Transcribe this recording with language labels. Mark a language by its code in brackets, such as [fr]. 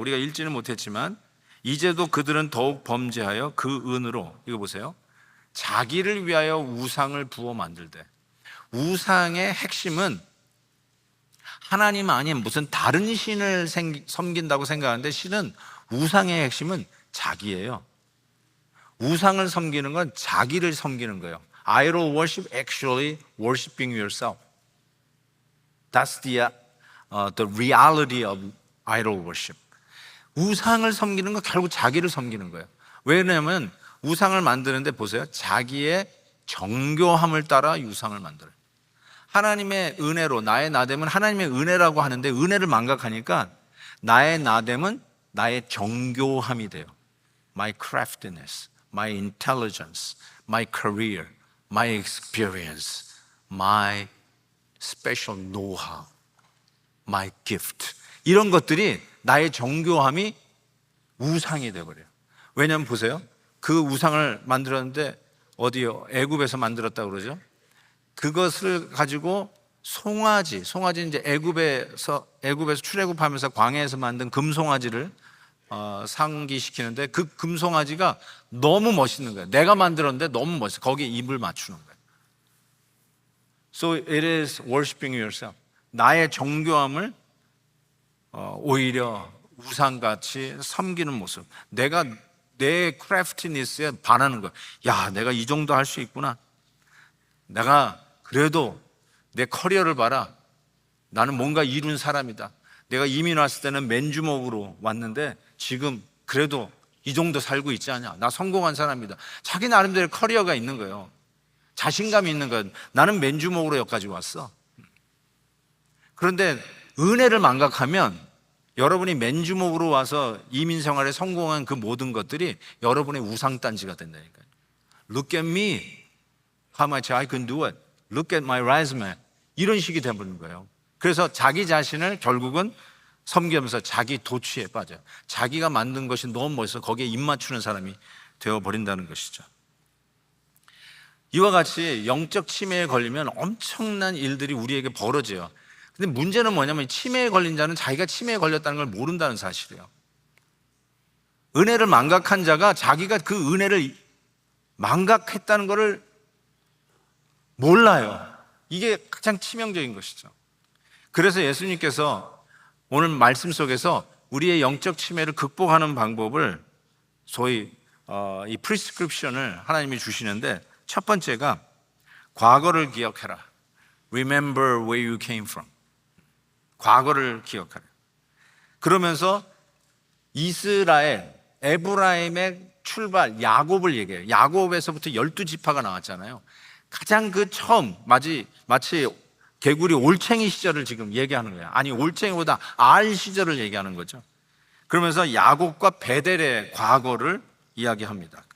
[ko] 우리가 읽지는 못했지만, 이제도 그들은 더욱 범죄하여 그 은으로, 이거 보세요, 자기를 위하여 우상을 부어 만들되. 우상의 핵심은 하나님 아닌 무슨 다른 신을 섬긴다고 생각하는데, 실은 우상의 핵심은 자기예요. 우상을 섬기는 건 자기를 섬기는 거예요. [en] Idol worship actually worshiping yourself. That's the reality of idol worship. [ko] 우상을 섬기는 건 결국 자기를 섬기는 거예요. 왜냐하면 우상을 만드는데 보세요, 자기의 정교함을 따라 우상을 만들어요. 하나님의 은혜로 나의 나됨은 하나님의 은혜라고 하는데, 은혜를 망각하니까 나의 나됨은 나의 정교함이 돼요. [en] My craftiness, my intelligence, my career, my experience, my special know-how, my gift, [ko] 이런 것들이 나의 정교함이 우상이 돼버려요. 왜냐하면 보세요, 그 우상을 만들었는데 어디요? 애굽에서 만들었다고 그러죠. 그것을 가지고 송아지 이제 애굽에서 출애굽하면서 광야에서 만든 금송아지를 상기시키는데, 그 금송아지가 너무 멋있는 거예요. 내가 만들었는데 너무 멋있어. 거기에 입을 맞추는 거예요. [en] So it is worshiping yourself. [ko] 나의 정교함을 오히려 우상같이 섬기는 모습. 내가 내 크래프티니스에 반하는 거예요. 야, 내가 이 정도 할 수 있구나. 내가 그래도 내 커리어를 봐라. 나는 뭔가 이룬 사람이다. 내가 이민 왔을 때는 맨주먹으로 왔는데 지금 그래도 이 정도 살고 있지 않냐, 나 성공한 사람이다. 자기 나름대로 커리어가 있는 거예요. 자신감이 있는 건 나는 맨주먹으로 여기까지 왔어. 그런데 은혜를 망각하면 여러분이 맨주먹으로 와서 이민 생활에 성공한 그 모든 것들이 여러분의 우상단지가 된다니까요. [en] Look at me, how much I can do it. Look at my resume. [ko] 이런 식이 되는 거예요. 그래서 자기 자신을 결국은 섬기면서 자기 도취에 빠져요. 자기가 만든 것이 너무 멋있어 거기에 입 맞추는 사람이 되어버린다는 것이죠. 이와 같이 영적 치매에 걸리면 엄청난 일들이 우리에게 벌어져요. 근데 문제는 뭐냐면 치매에 걸린 자는 자기가 치매에 걸렸다는 걸 모른다는 사실이에요. 은혜를 망각한 자가 자기가 그 은혜를 망각했다는 것을 몰라요. 이게 가장 치명적인 것이죠. 그래서 예수님께서 오늘 말씀 속에서 우리의 영적 치매를 극복하는 방법을 소위 이 프리스크립션을 하나님이 주시는데, 첫 번째가 과거를 기억해라. [en] Remember where you came from. [ko] 과거를 기억하라. 그러면서 이스라엘, 에브라임의 출발, 야곱을 얘기해요. 야곱에서부터 12지파가 나왔잖아요. 가장 그 처음 마치 개구리 올챙이 시절을 지금 얘기하는 거예요. 아니, 올챙이보다 알 시절을 얘기하는 거죠. 그러면서 야곱과 베델의 과거를 이야기합니다.